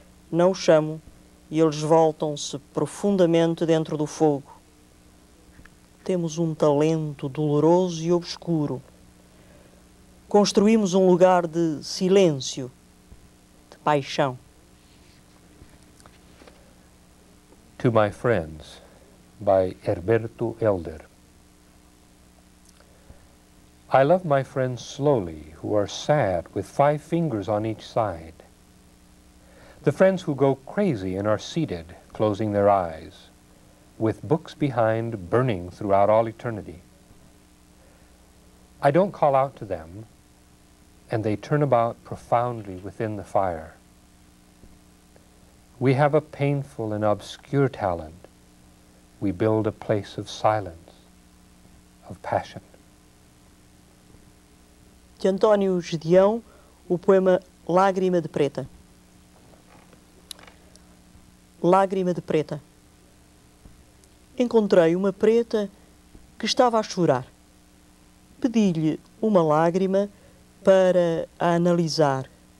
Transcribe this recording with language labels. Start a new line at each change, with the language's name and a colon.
Portuguese: Não os chamo e eles voltam-se profundamente dentro do fogo. Temos um talento doloroso e obscuro. Construímos um lugar de silêncio, de paixão.
English: To My Friends, by Herberto Helder. I love my friends slowly, who are sad with 5 fingers on each side. The friends who go crazy and are seated, closing their eyes, with books behind burning throughout all eternity. I don't call out to them, and they turn about profoundly within the fire. We have a painful and obscure talent. We build a place of silence, of passion.
Portuguese: De António Gedeão, o poema Lágrima de Preta. Lágrima de Preta. Encontrei uma preta que estava a chorar. Pedi-lhe uma lágrima para a analisar.